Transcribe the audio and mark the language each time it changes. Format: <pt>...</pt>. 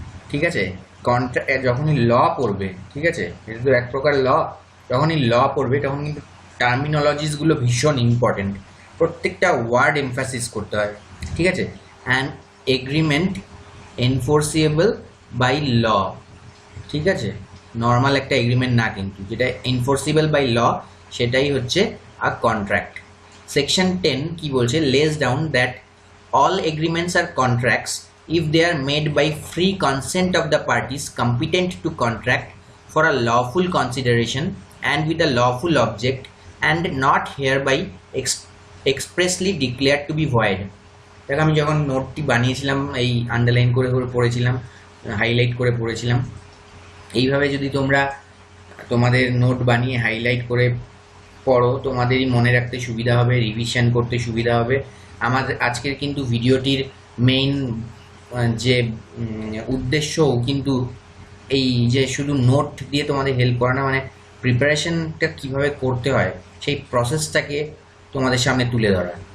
<bn>ঠিক আছে, কন্ট্রাক্ট যখনই ল পড়বে, ঠিক আছে, এটা তো এক প্রকার ল, যখনই ল পড়বে তখন কিন্তু টার্মিনোলজিসগুলো ভীষণ ইম্পর্টেন্ট, প্রত্যেকটা ওয়ার্ড এমফাসিস করতে হয়। ঠিক আছে,</bn> <en>An agreement enforceable by law.</en> <bn>ঠিক আছে, নর্মাল একটা এগ্রিমেন্ট না, কিন্তু যেটা এনফোর্সিবল বাই ল সেটাই হচ্ছে আ কন্ট্রাক্ট। সেকশন 10 কি বলছে?</bn> <en>Lays down that all agreements are contracts if they are made by free consent of the parties competent to contract for a lawful consideration and with a lawful object and not hereby expressly declared to be void.</en> <bn>দেখো, আমি যখন নোটটি বানিয়েছিলাম এই underline করে করে পড়েছিলাম, highlight করে পড়েছিলাম। এইভাবে যদি তোমরা তোমাদের নোট বানিয়ে হাইলাইট করে পড়ো তোমাদেরই মনে রাখতে সুবিধা হবে, রিভিশন করতে সুবিধা হবে। আমাদের আজকের কিন্তু ভিডিওটির মেইন যে উদ্দেশ্যও কিন্তু এই যে শুধু নোট দিয়ে তোমাদের হেল্প করা না, মানে প্রিপারেশনটা কীভাবে করতে হয় সেই প্রসেসটাকে তোমাদের সামনে তুলে ধরা।</bn>